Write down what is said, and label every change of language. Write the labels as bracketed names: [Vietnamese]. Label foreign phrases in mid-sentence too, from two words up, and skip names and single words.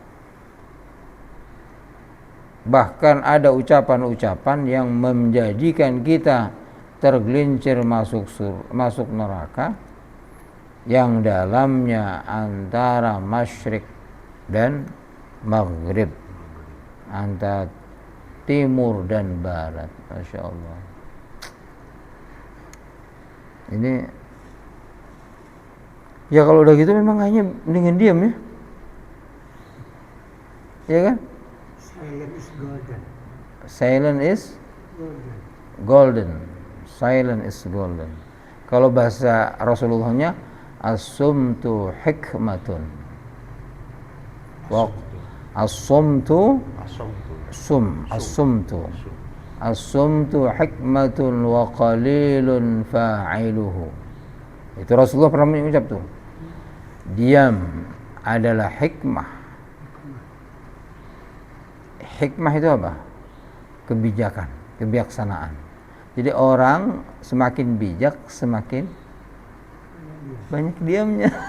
[Indonesian] Bahkan ada ucapan-ucapan yang menjadikan kita tergelincir masuk neraka, yang dalamnya antara masyrik dan maghrib, antara timur dan barat. [Arabic] ما شاء الله. [Indonesian] Ini ya kalau udah gitu memang hanya mendingan diam ya. Ya kan? [English] Silent is golden. Silent is golden. Silent is golden. [Indonesian] Kalau bahasa Rasulullahnya, [Arabic] الصمت حكمة. الصمت حكمة وقليل فاعله. [Indonesian] Itu Rasulullah pernah mengucap tuh. Diam adalah hikmah. Hikmah itu apa? Kebijakan, kebijaksanaan. Jadi orang semakin bijak, semakin banyak diamnya.